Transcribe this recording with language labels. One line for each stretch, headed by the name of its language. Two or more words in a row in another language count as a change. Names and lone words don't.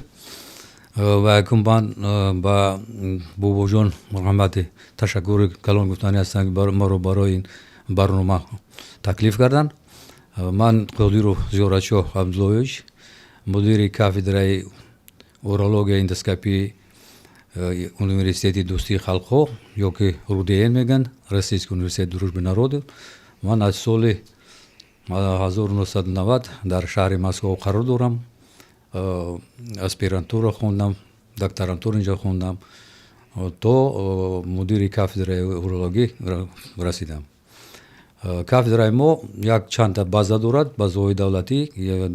Tajik: ва якум ман ба бобоҷон муҳаммади ташаккури калон гуфтанӣ ҳастам ки маро барои ин барнома таклиф карданд. ман Қодиров Зиёратчӯ Абдуллоевич, мудири кафедраи урология эндоскопии университети дӯстии халқҳо ё ки РУДН мегӯянд,
Russian: Российский университет дружбы народов.
Tajik: ман аз соли 1990 дар шаҳри Москва қарор дорам. аспирантура хондам, докторантура инҷо хондам, то мудири кафедраи урологӣ расидам. кафедраи мо як чандта база дорад, базаҳои давлатӣ.